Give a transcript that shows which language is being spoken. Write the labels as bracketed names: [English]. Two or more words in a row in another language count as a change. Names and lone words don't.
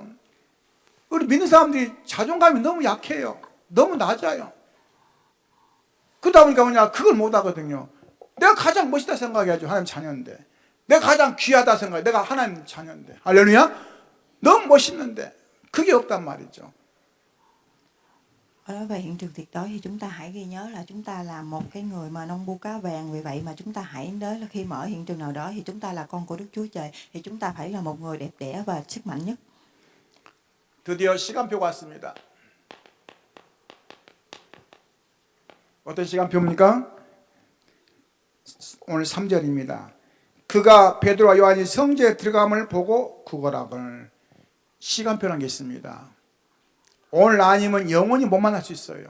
[Korean] 우리 믿는 사람들이 자존감이 너무 약해요. 너무 낮아요. 그러다 보니까 그걸 못 하거든요. 내가 가장 멋있다 생각해야죠. 하나님 자녀인데. 내가 가장 귀하다 생각해. 내가 하나님 자녀인데. 할렐루야. 너무 멋있는데 그게 없단 말이죠. [Vietnamese] Ở đó về hiện trường tuyệt đối thì chúng ta hãy ghi nhớ là chúng ta là một cái người mà nông bu cá vàng. Vì vậy mà chúng ta hãy đến là khi mà ở hiện trường nào đó thì chúng ta là con của Đức Chúa Trời thì chúng ta phải là một người đẹp đẽ và sức mạnh nhất. [Korean] 드디어 시간표가 왔습니다. 어떤 시간표입니까? 오늘 3절입니다. 그가 베드로와 요한이 성전에 들어감을 보고 구걸하거늘. 시간표라는 게 있습니다. 오늘 아니면 영원히 못 만날 수 있어요.